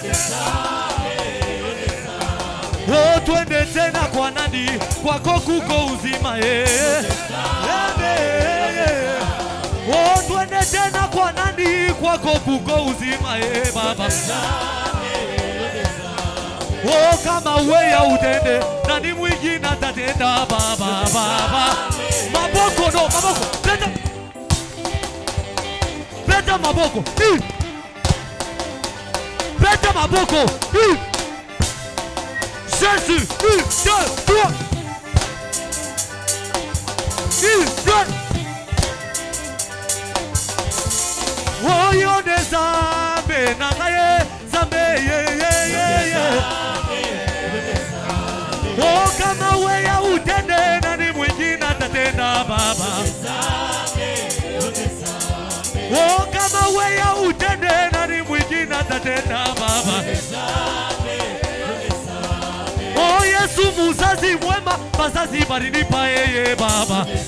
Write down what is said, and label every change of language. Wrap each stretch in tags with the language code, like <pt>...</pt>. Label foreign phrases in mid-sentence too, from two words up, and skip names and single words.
<sw>Oh twende tena kwa nani, kwako kuko uzima ye. Oh twende tena kwa nani, kwako kuko uzima ye baba. Oh kama weya utende, nani mwingine atatenda baba baba.</sw> <ln>Maboko no, maboko. Beta maboko. Bête maboko. Jésus. 1, 2, 3. 1, 2. Oh, yo de zambe nangaye zambe ye.</ln> <sw>Oh, kama weya utende nani mwingine atatenda baba. Oh, kama weya utende nani mwingine atatenda baba. Oh, Yesu muzazi mwema, bazazi barinipa yeye baba.</sw>